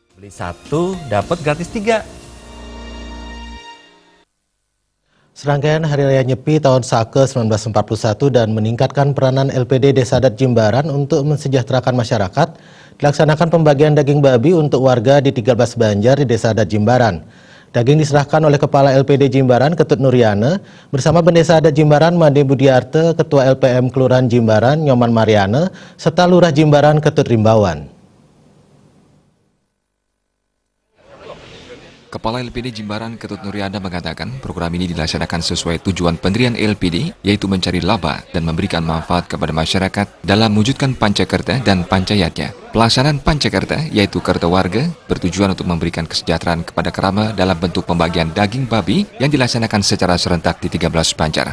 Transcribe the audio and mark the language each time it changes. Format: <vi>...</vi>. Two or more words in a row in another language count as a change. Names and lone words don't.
<id>1 dapat gratis 3. Serangkaian Hari Raya Nyepi tahun Sake 1941 dan meningkatkan peranan LPD Desa Adat Jimbaran untuk mensejahterakan masyarakat, dilaksanakan pembagian daging babi untuk warga di 13 Banjar di Desa Adat Jimbaran. Daging diserahkan oleh Kepala LPD Jimbaran Ketut Nuryana bersama Pendesa Adat Jimbaran Made Budiarte, Ketua LPM Kelurahan Jimbaran Nyoman Mariana, serta Lurah Jimbaran Ketut Rimbawan. Kepala LPD Jimbaran Ketut Nuryana mengatakan program ini dilaksanakan sesuai tujuan pendirian LPD, yaitu mencari laba dan memberikan manfaat kepada masyarakat dalam mewujudkan Pancakerta dan Pancayatnya. Pelaksanaan Pancakerta, yaitu Kerta Warga, bertujuan untuk memberikan kesejahteraan kepada kerama dalam bentuk pembagian daging babi yang dilaksanakan secara serentak di 13 Banjar.</id>